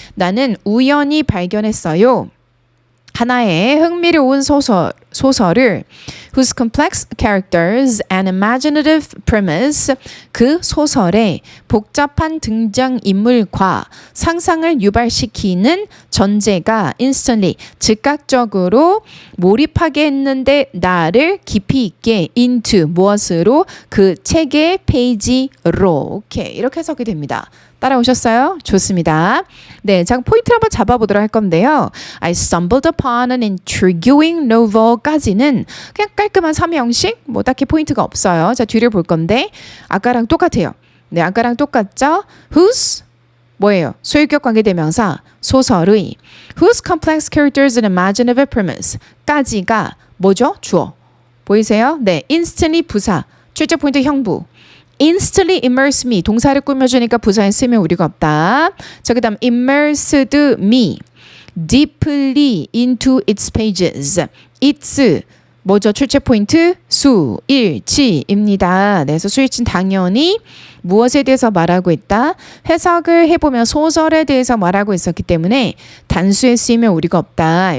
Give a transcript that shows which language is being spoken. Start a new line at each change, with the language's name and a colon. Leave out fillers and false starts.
Korean: 나는 우연히 발견했어요. 하나의 흥미로운 소설을
English: whose complex characters and imaginative premise
Korean: 그 소설의 복잡한 등장인물과 상상을 유발시키는 전제가 instantly 즉각적으로 몰입하게 했는데 나를 깊이 있게 into 무엇으로 그 책의 페이지로 오케이 이렇게 해석이 됩니다. 따라오셨어요? 좋습니다. 네, 자 포인트를 한번 잡아보도록 할 건데요.
English: I stumbled upon an intriguing novel
Korean: 까지는 그냥 깔끔한 삼형식, 뭐 딱히 포인트가 없어요. 자 뒤를 볼 건데 아까랑 똑같아요. 네, 아까랑 똑같죠? Whose 뭐예요? 소유격 관계대명사 소설의
English: whose complex characters and imaginative premise
Korean: 까지가 뭐죠? 주어. 보이세요? 네, instantly 부사, 출제 포인트 형부.
English: instantly immerse me
Korean: 동사를 꾸며주니까 부사에 쓰면 우리가 없다. 자 그다음
English: immersed me deeply into its pages.
Korean: its 뭐죠? 출제 포인트 수, 일, 지입니다. 네, 그래서 수일치는 당연히 무엇에 대해서 말하고 있다? 해석을 해보면 소설에 대해서 말하고 있었기 때문에 단수에 쓰이면 우리가 없다.